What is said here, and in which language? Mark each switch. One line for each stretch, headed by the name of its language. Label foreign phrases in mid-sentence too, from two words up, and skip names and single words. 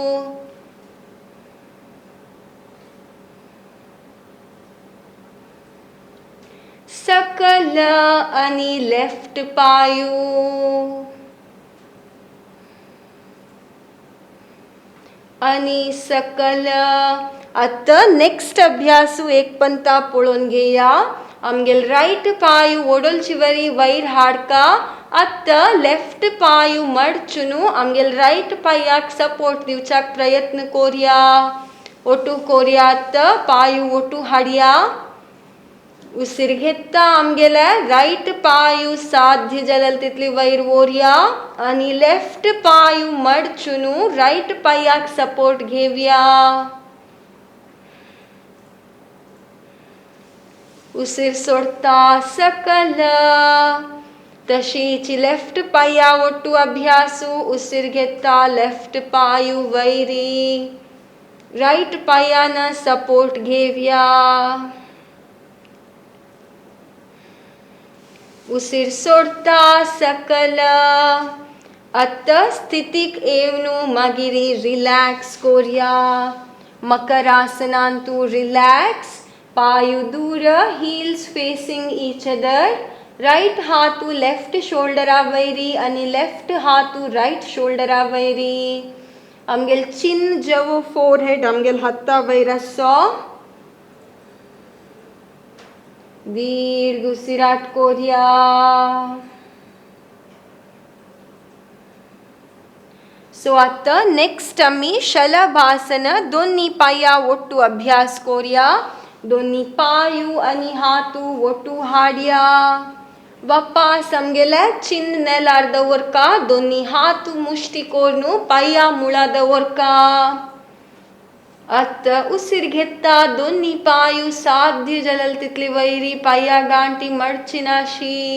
Konkani: सकल आणि लेफ्ट पायू. आणि सकल. आता नेक्स्ट अभ्यासू एक पंता पळोवन घेया. आमगेल राईट पायू ओडोलची वरी वयर हाडका. आता लेफ्ट पायू मडचुनू आमगेल राईट पायाक सपोर्ट दिवच्याक प्रयत्न करूया. ओटू करूया. आता पायू ओटू हाडया. उसीर घेता आमगेले राईट पायू साध्य जलल तितली वयर वोरया आणि लेफ्ट पायू मडचुनू राईट पायाक सपोर्ट घेवया. उसीर सोडता सकल. तशीच लेफ्ट पाया ओटू अभ्यासू. उसीर घेता लेफ्ट पायू वैरी. राईट पायान सपोर्ट घेवया. उसीर सोडता सकल. आता स्थितीक येवनू मागिरी रिलॅक्स करूया. मकरासनांतू रिलॅक्स. पायू दूर,
English: heels facing each other.
Konkani: राईट हातू
English: left shoulder
Konkani: वैरी आणि लेफ्ट हातू
English: right shoulder
Konkani: वैरी. आमगेल चिन जवो फोरहेड आमगेल हाता वयर आसो. दीर्घ उसिराट करूया. सो आता नेक्स्ट आम्ही शलभासन दोन्ही पाया ओटू अभ्यास करूया. दोन्ही पायू आणि हातू ओटू हाडया. वापस आमगेले चिन्ह नेलार दवरका. दोन्ही हातू मुष्टी कोरनू पाया मुळा दवरका. आता उसीर घेता दोन्ही पायू साध्य जलल तितली वैरी, पाया गांठी मडचिनाशी.